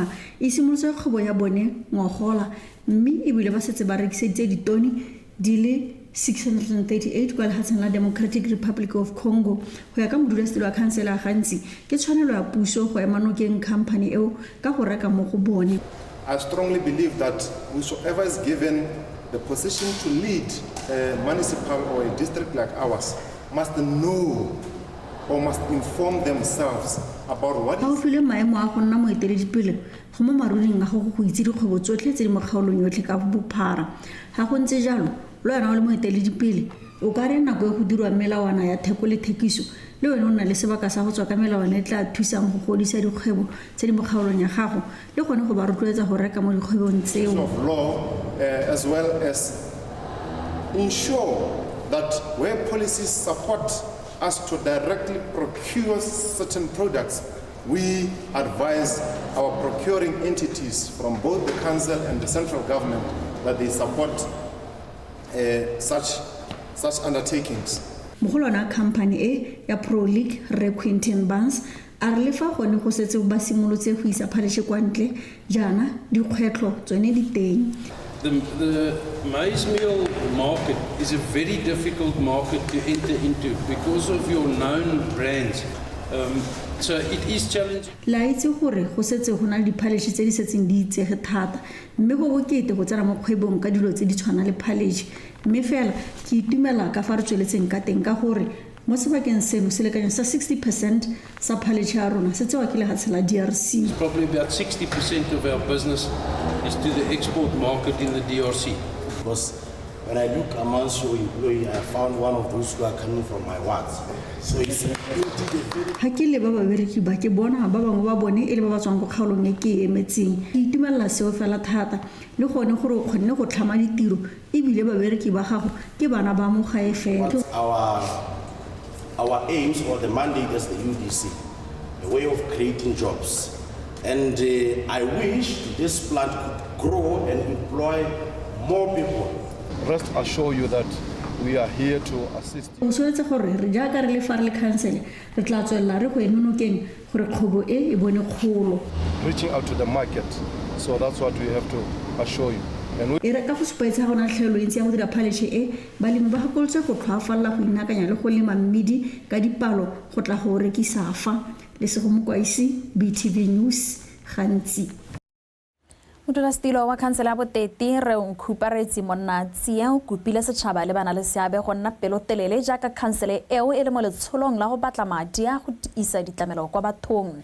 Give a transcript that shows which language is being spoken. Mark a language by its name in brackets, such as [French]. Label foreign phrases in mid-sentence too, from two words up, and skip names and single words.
[Tswana] E simolotse kgwebo ya bone ngogola mme e bile ba setse ba rekiseditse ditone di le 638 kwa lefatsheng la Democratic Republic of Congo. Go ya ka modulasetilo wa khansele ya Gantsi ke tshwanelo ya puso go ema nokeng khamphani eo ka go reka mo go bone. [English] I strongly believe that whosoever is given the position to lead a municipal or a district like ours must know or must inform themselves about what [Tswana] is file maemo a go nna moeteledipele go mo maruleng a go go itse dikgwebo tsotlhe tse di mo kgaolong yotlhe ka bophara. Ga go ntse jalo lo yana o le moeteledipele o ka re nako e go dirwa melawana ya theko le thekiso le wena o nna le sebaka sa go tswa ka melawana e tla thusang go godisa dikgwebo tse di mo kgaolong ya gago le gone go ba rotloetsa go reka mo dikgwebong tseo. [English] Of law as well as ensure that where policies support us to directly procure certain products, we advise our procuring entities from both the council and the central government that they support such undertakings. [Tswana] Mogolwana company e ya Prolec Re Quinton Barnes a re lefa gone go setse ba simolotse go isa phaletšhe kwa ntle jana dikgwetlho tsone di teng. [English] The maize meal market is a very difficult market to enter into because of your known brands. So it is challenging. [Tswana] La itse gore go setse go na le diphaletšhe tse di setseng di itsege thata mme go bokete go tsena mo kgwebong ka dilo tse di tshwana le phaletšhe mme fela ke itumela ka fa re tsweletseng ka teng ka gore mo sebakeng seno selekanyo sa 60% sa phaletšhe ya rona se tsewa ke lefatshe la DRC. [English] Probably about 60% of our business is to the export market in the DRC. Because when I look amongst your employees, I found one of those who are coming from my wards. So it's [Tswana] ha ke le ba babereki ba ke bona ba bangwe ba bone e le ba ba tswang go kgaolong e ke emetseng. Ke itumelela seo fela thata le gone gore o kgonne go tlhama ditiro e bile babereki ba gago ke bana ba mo gae fela. [English] Our aims or the mandate as the UDC, a way of creating jobs. And I wish this plant could grow and employ more people. Rest assure you that we are here to assist you. [Tswana] O soletse gore re jaaka re le fa re le council re tla tswella re go enonokeng gore kgobo e bone kgolo. [English] Reaching out to the market, so that's what we have to assure you. [Tswana] E re ka go supaetsa gona tlhelo ntse ya go dira phaletšhe e balemi ba gakolotse go tlhoafalla go inakanya le go lema mmidi ka dipalo go tla go rekisa fa le se go mokwaisi BTV News Gantsi. Modulasetilo wa khansele ya Boteti Re Nkhuparetsi Monatsi o kopile setšhaba le bana le seabe go nna pelotelele jaaka khansele eo e le mo letsholong la go batla madi a go isa ditlamelo kwa bathong.